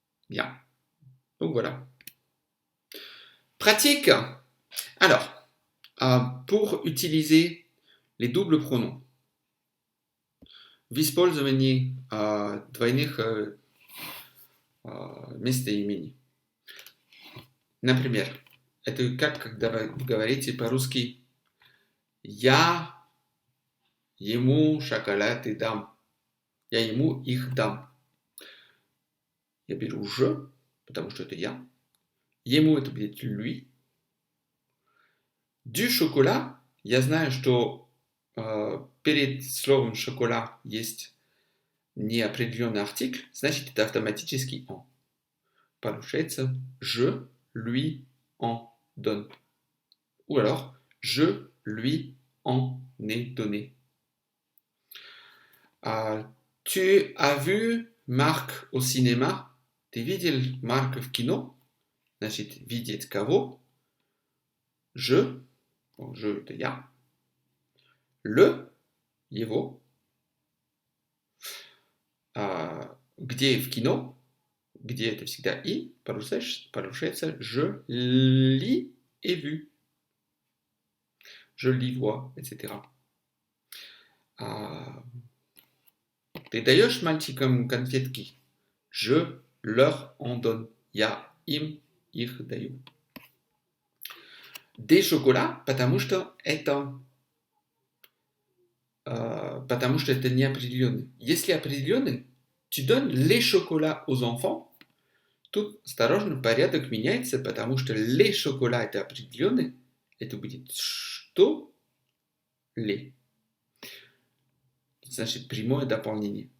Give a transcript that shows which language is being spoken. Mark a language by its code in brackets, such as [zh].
[fr] Bien. Donc voilà. Pratique. Alors, pour utiliser les doubles pronoms, [ru] в использовании двойных местоимений. Например, это как когда вы говорите по-русски «Я ему шоколад дам», «Я ему их дам». Я беру «je», потому что это я. Ему это будет «lui». [fr] Du chocolat, [ru] я знаю, что перед словом «шоколад» есть неопределенный артикль, значит, это автоматически «en». Получается [fr] «je lui en donne». Ou alors «je lui en ai donné». Tu as vu Marc au cinéma? [ru] Ты видел Марка в кино? Значит, видеть кого? Je, это я. Le, его. Где в кино? Где это всегда и. [fr] Получается, je lis et vu. Je lis, vois, etc. [ru] Ты даешь мальчикам конфетки? [fr] Je leur en donne. [ru] Я им их даю. [fr] Des chocolats, [ru] потому что это неопределенный. Если определенный, [fr] tu donnes les chocolats aux enfants. [ru] Тут осторожно, порядок меняется, потому что [fr] les chocolats [ru] это определенный. Это будет что? Les. Значит, прямое дополнение.